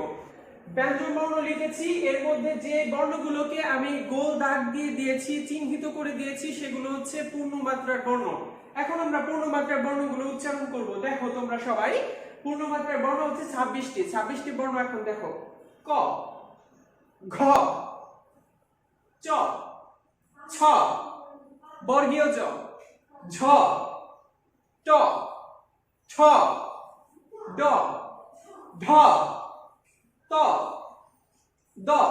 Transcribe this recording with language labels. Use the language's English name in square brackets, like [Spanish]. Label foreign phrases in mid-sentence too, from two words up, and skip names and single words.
[Bangla] ব্যঞ্জন বর্ণ লিখেছি, এর মধ্যে যে বর্ণগুলোকে আমি গোল দাগ দিয়ে দিয়েছি, চিহ্নিত করে দিয়েছি, সেগুলো হচ্ছে পূর্ণমাত্রার বর্ণ। এখন আমরা পূর্ণমাত্রার বর্ণগুলো উচ্চারণ করব। দেখো তোমরা সবাই, পূর্ণমাত্রার বর্ণ হচ্ছে 26টি। 26টি বর্ণ এখন দেখো। ক, ঘ, চ, ছ, বর্গীয় জ, ঝ, ট, ছ, ড, ঢ, ত, দ,